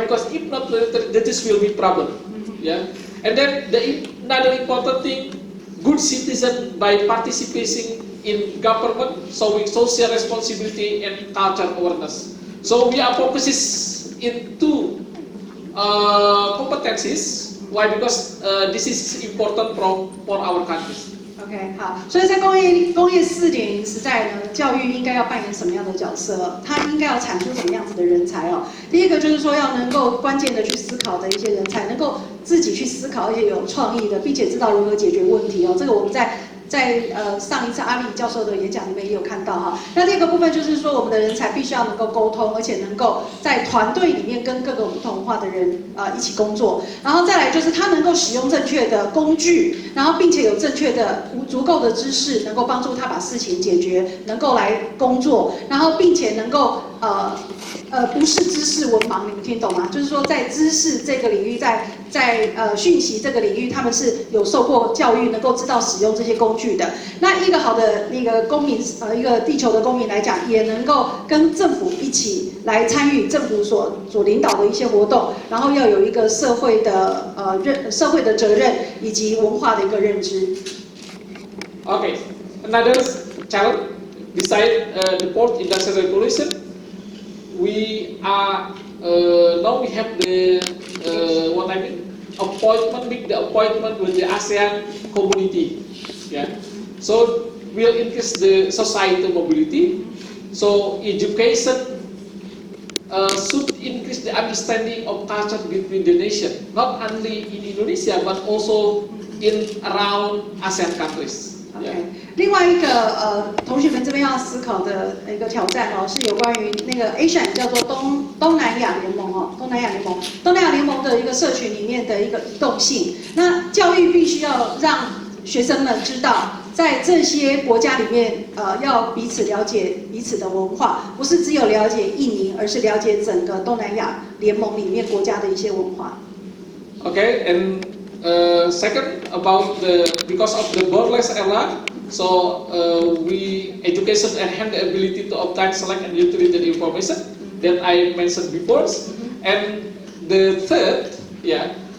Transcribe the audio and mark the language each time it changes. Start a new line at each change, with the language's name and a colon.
English: Because if not literate, this will be problem. Yeah, and then another important thing, good citizen by participating in government, showing social responsibility and culture awareness. So we are focusing in two competencies. Why? Because this is important for our countries.
Chinese: OK， 好，所以在工业4.0时代呢，教育应该要扮演什么样的角色？它应该要产出什么样子的人才哦？第一个就是说要能够关键的去思考的一些人才，能够自己去思考，而且有创意的，并且知道如何解决问题哦。这个我们在上一次阿里教授的演讲里面也有看到哈。那第二个部分就是说，我们的人才必须要能够沟通，而且能够在团队里面跟各个不同文化的人一起工作。然后再来就是他能够使用正确的工具，然后并且有正确的足够的知识，能够帮助他把事情解决，能够来工作，然后并且能够不是知识文盲，你们听懂吗？就是说在知识这个领域，在讯息这个领域，他们是有受过教育，能够知道使用这些工具的。那一个好的那个公民，一个地球的公民来讲，也能够跟政府一起来参与政府所领导的一些活动，然后要有一个社会的责任以及文化的一个认知。
English: Okay, another challenge beside the fourth industrial revolution, we are now we have the what I mean appointment with the ASEAN community. Yeah, so will increase the societal mobility. So education should increase the understanding of culture between the nation, not only in Indonesia but also in around ASEAN countries.
Chinese: OK， 另外一个同学们这边要思考的一个挑战哦，是有关于那个 ASEAN 叫做东南亚联盟哦，东南亚联盟的一个社群里面的一个移动性。那教育必须要让学生们知道，在这些国家里面，要彼此了解彼此的文化，不是只有了解印尼，而是了解整个东南亚联盟里面国家的一些文化。
English: Okay, and second about because of the borderless era, so we education enhance the ability to obtain, select, and utilize the information that I mentioned before, and the third, yeah.